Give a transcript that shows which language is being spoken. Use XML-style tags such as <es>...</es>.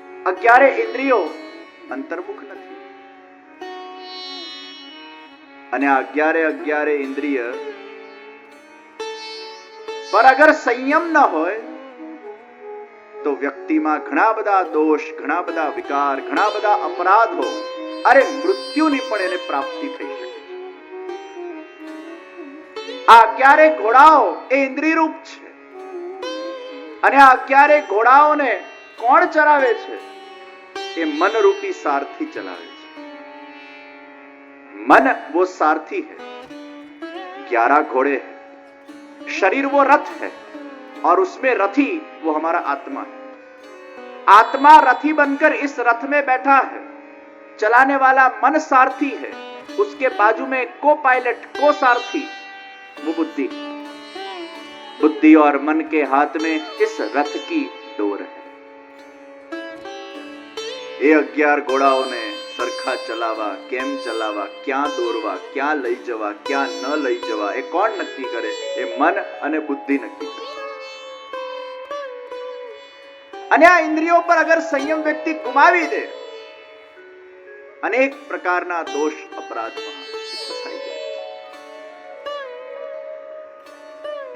<gu>11 ઇન્દ્રિયો અંતર્મુખ નથી અને આ 11 ઇન્દ્રિય પર અગર સંયમ ન હોય તો વ્યક્તિમાં ઘણા બધા દોષ, ઘણા બધા વિકાર, ઘણા બધા અપરાધો, અરે મૃત્યુની પણ એને પ્રાપ્તિ થઈ શકે છે. આ 11 ઘોડાઓ એ ઇન્દ્રિય રૂપ છે અને આ 11 ઘોડાઓને કોણ ચલાવે છે? એ मनरूपी सारथी चलावे છે.</gu> <hi>मन वो सारथी है, 11 घोड़े हैं, शरीर वो रथ है और उसमें रथी वो हमारा आत्मा है. आत्मा रथी बनकर इस रथ में बैठा है, चलाने वाला मन सारथी है, उसके बाजू में को पायलट, को सारथी वो बुद्धि. बुद्धि और मन के हाथ में इस रथ की डोर है.</hi> <gu>એ 11 ઘોડાઓને સરખા ચલાવવા, કેમ ચલાવવા, ક્યાં દોરવા, ક્યાં લઈ જવા, ક્યાં ન લઈ જવા, એ કોણ નક્કી કરે? એ મન અને બુદ્ધિ નક્કી કરે. અને આ ઇન્દ્રિયો પર અગર સંયમ વ્યક્તિ ગુમાવી દે, અનેક પ્રકારના દોષ, અપરાધમાં ફસાઈ જાય છે.</gu>